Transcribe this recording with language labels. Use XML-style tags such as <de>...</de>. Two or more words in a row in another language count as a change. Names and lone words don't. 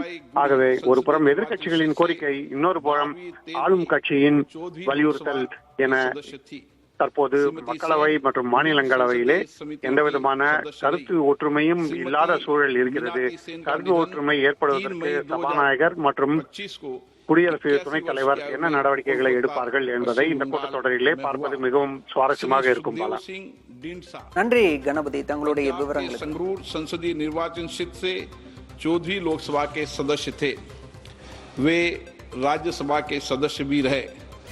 <ta>ஆகவே ஒரு புறம் எதிர்க்கட்சிகளின் கோரிக்கை, இன்னொரு புறம் ஆளும் கட்சியின் வலியுறுத்தல் என தற்போது மக்களவை மற்றும் மாநிலங்களவையிலே எந்தவிதமான கருத்து ஒற்றுமையும் இல்லாத சூழல் இருக்கிறது. கருத்து ஒற்றுமை ஏற்படுவதற்கு சபாநாயகர் மற்றும் குடியரசு துணைத் தலைவர் என்ன நடவடிக்கைகளை எடுப்பார்கள் என்பதை இந்த கூட்டத்தொடரிலே பார்ப்பது மிகவும் சுவாரஸ்யமாக இருக்கும். நன்றி கணபதி, தங்களுடைய விவரங்கள்.</ta> <hi>संगरूर संसदीय निर्वाचन क्षेत्र से चौधरी लोकसभा के सदस्य थे, वे राज्यसभा के सदस्य भी रहे।</hi>